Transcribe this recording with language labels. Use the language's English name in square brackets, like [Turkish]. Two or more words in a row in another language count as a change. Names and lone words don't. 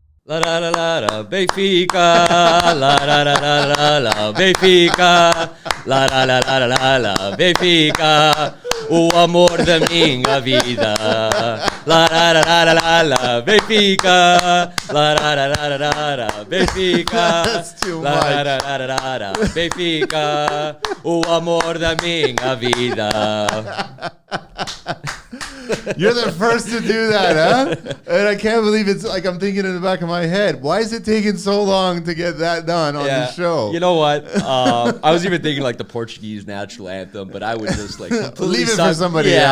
[Portuguese] La la la la la, Benfica. La la la la la la, Benfica. La la la la la la, Benfica. O amor da minha vida. La la la la la la, Benfica. La la la la la la, Benfica. [English] That's too la, much. La la la la la, [Portuguese] Benfica. O amor da minha vida. [English] You're the first to do that, huh? And I can't believe it's like I'm thinking in the back of my head. Why is it taking so long to get that done on the show? You know what? I was even thinking like the Portuguese national anthem, but I would just like leave it for somebody else.